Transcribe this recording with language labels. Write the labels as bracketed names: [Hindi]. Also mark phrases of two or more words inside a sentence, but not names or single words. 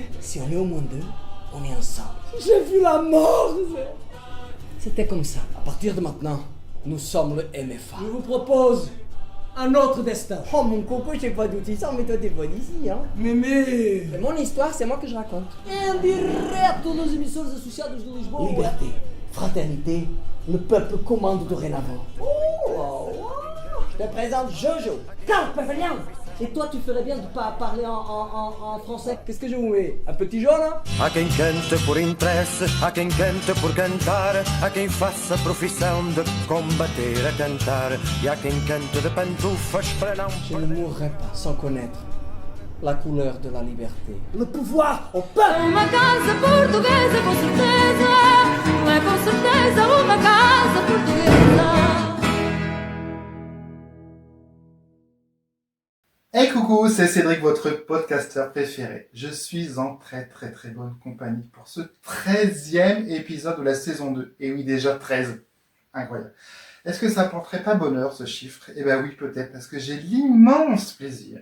[French] Si on est au moins deux, on est ensemble. J'ai vu la mort, Zé. C'était comme ça. À partir de maintenant, nous sommes le MFA. Je vous propose un autre destin. Oh mon coco, je sais pas d'où tu sors, mais toi t'es bonne ici, hein. Mémé. C'est mon histoire, c'est moi que je raconte. [Portuguese] Em direto das emissoras associadas de Lisboa. [French] Liberté, fraternité, le peuple commande dorénavant. Je te présente Jojo. Carpe Pavilion. Et toi, tu ferais bien de pas parler en français. Qu'est-ce que je vous mets? Un petit jaune, hein? [Portuguese] Há quem cante por interesse, há quem cante por cantar, há quem faça profissão de combater a cantar, e há quem cante de pantufas para não [French] Je ne mourrai pas sans connaître la couleur de la liberté. Le pouvoir au peuple. [Portuguese] Uma casa portuguesa com certeza, não é com certeza uma casa portuguesa. [French] Hey coucou, c'est Cédric, votre podcasteur préféré. Je suis en très bonne compagnie pour ce 13e épisode de la saison 2. Et oui, déjà 13. Incroyable. Est-ce que ça porterait pas bonheur ce chiffre? Eh ben oui, peut-être, parce que j'ai l'immense plaisir.